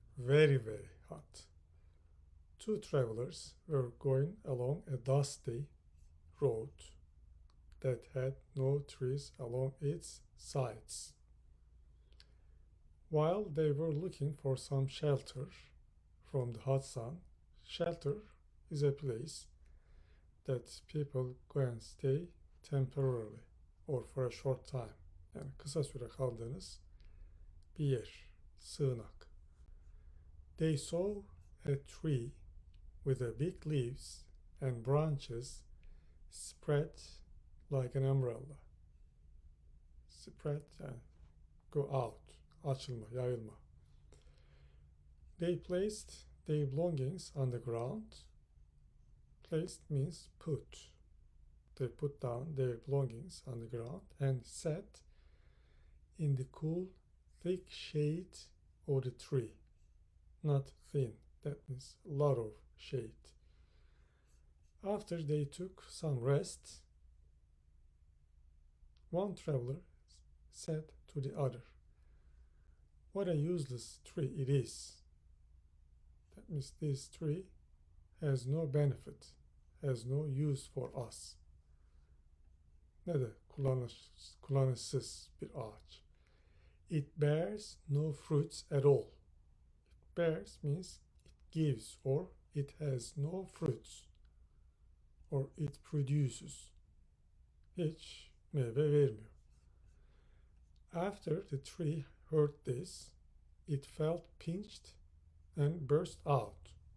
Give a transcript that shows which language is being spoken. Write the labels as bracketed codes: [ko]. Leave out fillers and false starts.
[en] Very, very hot. Two travelers were going along a dusty road that had no trees along its sides. While they were looking for some shelter from the hot sun, shelter is a place that people go and stay temporarily or for a short time. [tr] Yani kısa süre kaldığınız bir yer, sığınak. [en] They saw a tree with a big leaves and branches spread like an umbrella. Spread yani go out, [tr] açılma, yayılma. [en] They placed their belongings on the ground. Placed means put. They put down their belongings on the ground and sat in the cool, thick shade of the tree. Not thin, that means a lot of shade. After they took some rest, one traveler said to the other, "What a useless tree it is." That means this tree has no benefit, has no use for us. [tr] Ne de kullanışsız bir ağaç. [en] It bears no fruits at all. It bears means it gives or it has no fruits or it produces. [tr] Hiç meyve vermiyor. [en] After the tree heard this, it felt pinched and burst out.